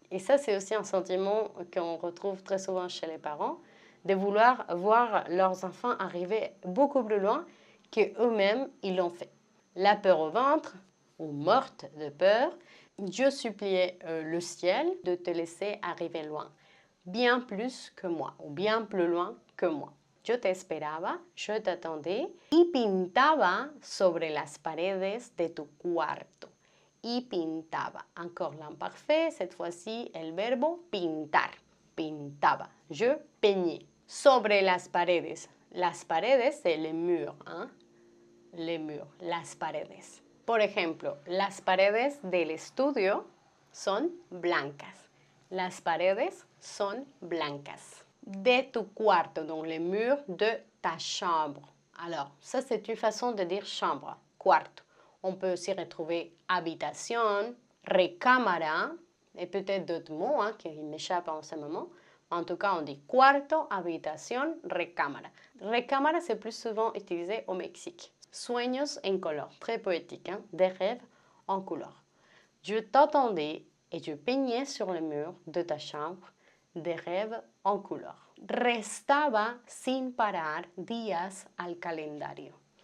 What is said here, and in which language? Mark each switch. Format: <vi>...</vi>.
<fr>Et ça, c'est aussi un sentiment qu'on retrouve très souvent chez les parents, de vouloir voir leurs enfants arriver beaucoup plus loin qu'eux-mêmes ils l'ont fait. La peur au ventre, ou morte de peur, je suppliais le ciel de te laisser arriver loin, bien plus que moi, ou bien plus loin que moi.</fr> <es>Yo te esperaba,</es> <fr>je t'attendais,</fr> <es>y pintaba sobre las paredes de tu cuarto. Y pintaba.</es> <fr>Encore l'imparfait, cette fois-ci,</fr> <es>el verbo pintar. Pintaba.</es> <fr>Je peignais.</fr> <es>Sobre las paredes.</es> <fr>Las paredes, c'est les murs, hein? Les murs, las paredes.</fr> <es>Por ejemplo, las paredes del estudio son blancas. Las paredes son blancas. De tu cuarto,</es> <fr>donc les murs de ta chambre. Alors, ça c'est une façon de dire chambre, cuarto. On peut aussi retrouver habitation, recámara, et peut-être d'autres mots hein, qui m'échappent en ce moment. En tout cas, on dit cuarto, habitación, recámara. Recámara, c'est plus souvent utilisé au Mexique.</fr> <es>Sueños en color,</es> <fr>très poétique, hein? Des rêves en couleur. Je t'attendais et je peignais sur le mur de ta chambre des rêves en couleur.</fr> <es>Restaba sin parar días al calendario.</es>